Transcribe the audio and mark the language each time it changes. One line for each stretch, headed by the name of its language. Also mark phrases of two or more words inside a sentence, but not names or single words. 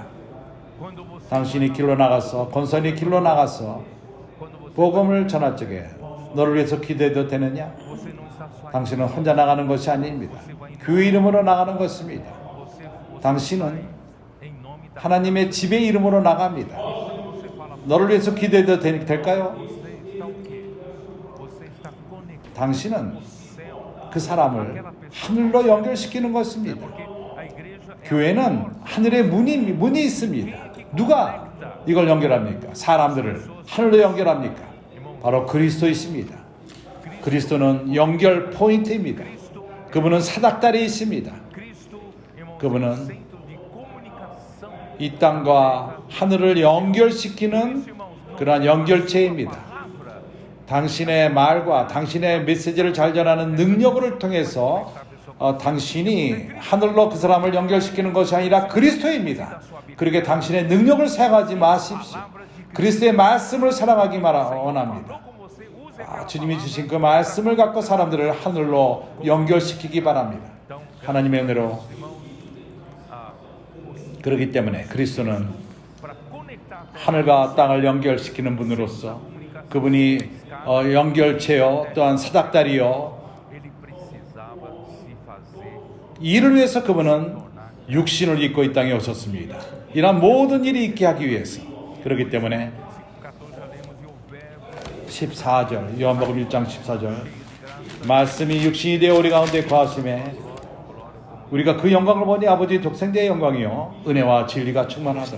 Korean: 당신이 길로 나가서, 권선이 길로 나가서 복음을 전할 적에 너를 위해서 기도해도 되느냐? 당신은 혼자 나가는 것이 아닙니다. 교회 이름으로 나가는 것입니다. 당신은 하나님의 집의 이름으로 나갑니다. 너를 위해서 기도해도 될까요?
Portuguese: Você está o quê? Você está conectado
Korean: 당신은
Portuguese: com o céu.
Korean: 그 사람을 하늘로 연결시키는 것입니다.
Portuguese: Porque a igreja é
Korean: 교회는 하늘의 문이 있습니다. 누가 이걸 연결합니까? 사람들을 하늘로 연결합니까? 바로 그리스도이십니다. 그리스도는 연결 포인트입니다. 그분은 사닥다리에 있습니다.
Portuguese: Cristo, irmãos,
Korean: 그분은
Portuguese: é o centro de comunicação.
Korean: 이 땅과 하늘을 연결시키는 그러한 연결체입니다. Palavra 당신의 말과 당신의 메시지를 잘 전하는 능력을 통해서 당신이 하늘로 그 사람을 연결시키는 것이 아니라 그리스도입니다. 그렇게 당신의 능력을 사용하지 마십시오. 그리스도의 말씀을 사랑하기 원합니다.
Portuguese: como você usa aquela
Korean: 주님이 주신 그 말씀을 갖고 사람들을 하늘로 연결시키기 바랍니다. 하나님의 은혜로 그렇기 때문에 그리스도는
Portuguese: para conectar
Korean: 하늘과 땅을 연결시키는 분으로서 그분이 연결체요 또한 사닥다리요
Portuguese: ele precisava se fazer.
Korean: 이를 위해서 그분은 육신을 입고 이 땅에 오셨습니다. 이런 모든 일이 있게 하기 위해서. 그렇기 때문에 14절 요한복음 1장 14절 말씀이 육신이 되어 우리 가운데 거하심에 우리가 그 영광을 보니 아버지 독생자의 영광이요 은혜와 진리가 충만하더라.